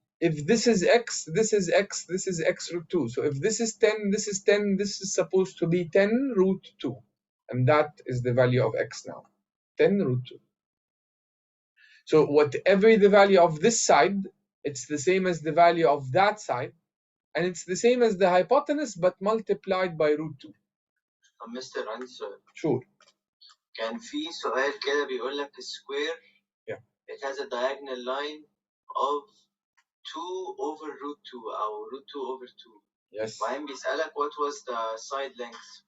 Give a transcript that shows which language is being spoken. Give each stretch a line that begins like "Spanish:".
English: If this is x, this is x, this is x root 2. So if this is 10, this is 10, this is supposed to be 10 root 2. And that is the value of x now, 10 root 2. So whatever the value of this side, it's the same as the value of that side, and it's the same as the hypotenuse, but multiplied by root 2.
Arabic: Mr. عندي سؤال.
English: Sure.
Arabic: كان في سؤال كده بيقول لك square.
English: Yeah. It has a diagonal line of 2 over root 2 أو root 2 over 2. Yes.
Arabic: وبعدين بيسألك
English: what was the side length.